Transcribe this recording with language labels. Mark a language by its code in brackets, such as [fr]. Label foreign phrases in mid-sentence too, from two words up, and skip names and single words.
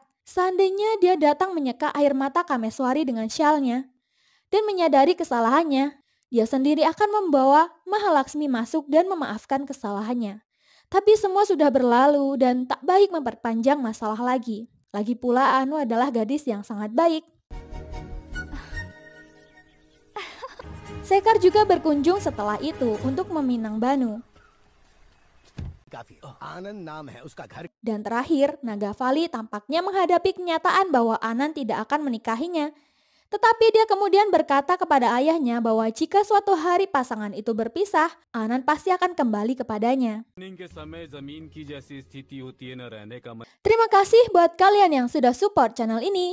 [id] Seandainya dia datang menyeka air mata Kameswari dengan syalnya, dan menyadari kesalahannya, dia sendiri akan membawa Mahalaksmi masuk dan memaafkan kesalahannya. Tapi semua sudah berlalu dan tak baik memperpanjang masalah lagi. Lagi pula Anu adalah gadis yang sangat baik. Sekar juga berkunjung setelah itu untuk meminang Banu. [hi] आनंद नाम है उसका घर [id] Dan terakhir, Nagavali tampaknya menghadapi kenyataan bahwa Anand tidak akan menikahinya. Tetapi dia kemudian berkata kepada ayahnya bahwa jika suatu hari pasangan itu berpisah, Anand pasti akan kembali kepadanya. Terima kasih buat kalian yang sudah support channel ini.